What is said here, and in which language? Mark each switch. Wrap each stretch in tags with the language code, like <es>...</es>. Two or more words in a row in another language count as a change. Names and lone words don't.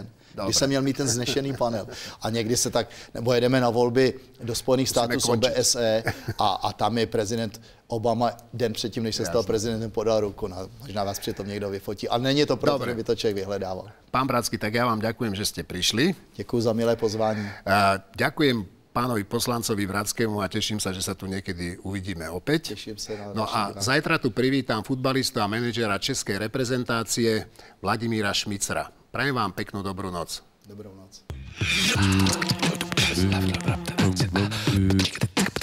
<cs>Když jsem měl mít ten znešený panel. A někdy se tak, nebo jedeme na volby do Spojených států z OBSE a tam je prezident Obama den předtím, než se stal prezidentem, podal ruku. Možná vás přitom někdo vyfotí. Ale není to proto, že by to člověk vyhledával.</cs> <sk>Pán Bratský, tak já vám ďakujem, že</sk> <cs>jste přišli. Děkuji za milé pozvání.</cs> <sk>Ďakujem pánovi poslancovi Bratskému a teším sa, že sa tu niekedy uvidíme opäť. Teším sa na no a zajtra tu privítam futbalistu a manažera českej reprezentácie Vladimíra Šmicra. Prajem vám peknú dobrú noc.</sk> <cs>Dobrou noc.</cs>